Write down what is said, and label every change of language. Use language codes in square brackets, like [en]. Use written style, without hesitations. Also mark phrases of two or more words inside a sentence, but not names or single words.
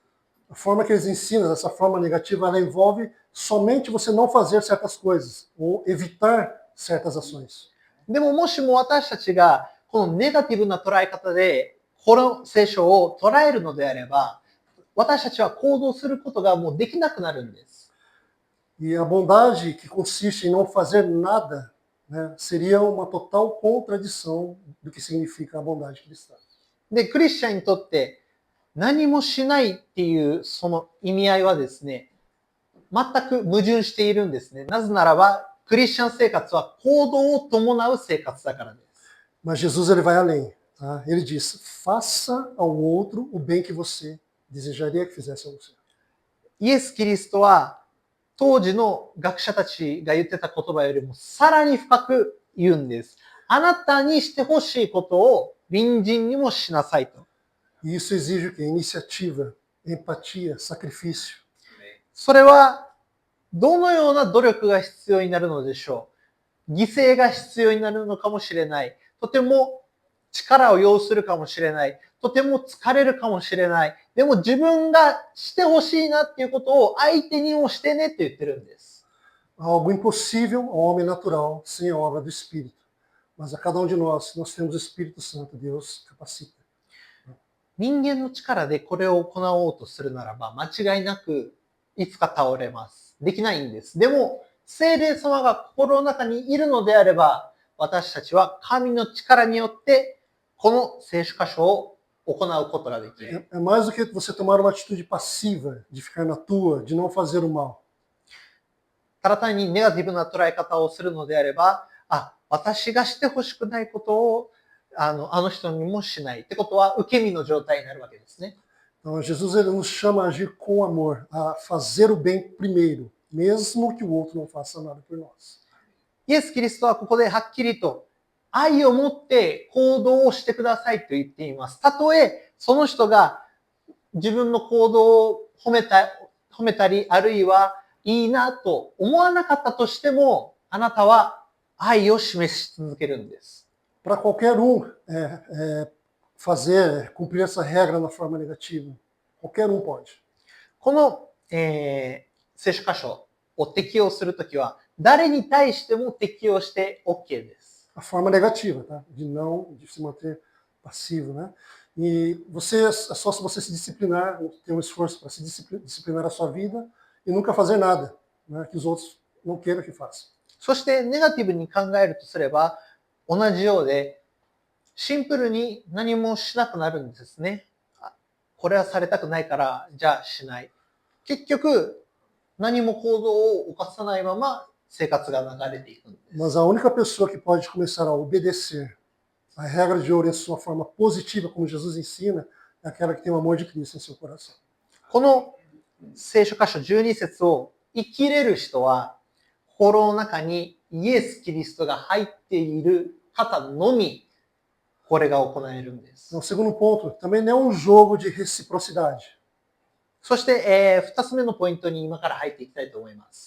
[pt] A forma que eles ensinam, essa forma negativa, ela envolve somente você não fazer certas coisas ou evitar certas ações. [ja] でももしも私たちがこのネガティブな捉え方でこの聖書を捉えるのであれば、私たちは行動することがもうできなくなるんです。 [pt] E a bondade que consiste em não fazer nada, né, seria uma total contradição do que significa a bondade cristã. [ja] で、クリスチャンにとって何もしないっていうその意味合いはですね、全く矛盾しているんですね。なぜならば、クリスチャン生活は行動を伴う生活だからです。 [pt] Mas Jesus ele vai além, tá? Ele diz: faça ao outro o bem que você desejaria que fizesse a você. [ja] イエス・キリストは当時の学者たちが言ってた言葉よりもさらに深く言うんです。あなたにしてほしいことを隣人にもしなさいと。 [pt] E isso exige o quê? Iniciativa, empatia, sacrifício. [ja] それはどのような努力が必要になるのでしょう。犠牲が必要になるのかもしれない。とても力を要するかもしれない。とても疲れるかもしれない。でも自分がしてほしいなっていうことを相手にもしてねって言ってるんです。 [pt] Algo impossível ao homem natural, sem a obra do Espírito. Mas a cada um de nós temos o Espírito Santo, Deus capacita. [ja] 人間の力でこれを行おうとするならば間違いなくいつか倒れます。できないんです。でも聖霊様が心の中にいるのであれば私たちは神の力によってこの聖書箇所を行うことができる。 [pt] É mais do que você tomar uma atitude passiva, de ficar na tua, de não fazer o mal. [ja] ただ単にネガティブな捉え方をするのであれば、私がしてほしくないことをあの人にもしないってことは受け身の状態になるわけですね。 [pt] Então, Jesus ele nos chama a agir com amor, a fazer o bem primeiro, mesmo que o outro não faça nada por nós. [ja] イエス・キリストはここではっきりと愛を持って行動をしてくださいと言っています。たとえその人が自分の行動を褒めたり、あるいはいいなと思わなかったとしても、あなたは愛を示し続けるんです。 [pt] Para qualquer cumprir essa regra na forma negativa. Qualquer pode. [ja] この、聖書箇所を適用するときは、誰に対しても適用して OK です。 [pt] A forma negativa, tá? De se manter passivo, né? E é só se você se disciplinar, ter um esforço para se disciplinar a sua vida e nunca fazer nada, né? Que os outros não queiram que faça. [ja] そしてネガティブに考えるとすれば、同じようで、シンプルに何もしなくなるんですね。これはされたくないから、じゃあしない。結局、何も行動を犯さないまま生活が流れていくんです。 [pt] Mas a única pessoa que pode começar a obedecer a regra de ouro em sua forma positiva, como Jesus ensina, é aquela que tem o amor de Cristo em seu coração. [ja] この聖書箇所12節を生きれる人は、心の中にイエス・キリストが入っている方のみ、これが行えるんです。 [pt] O segundo ponto, também não é um jogo de reciprocidade. [ja] そして、2つ目のポイントに今から入っていきたいと思います。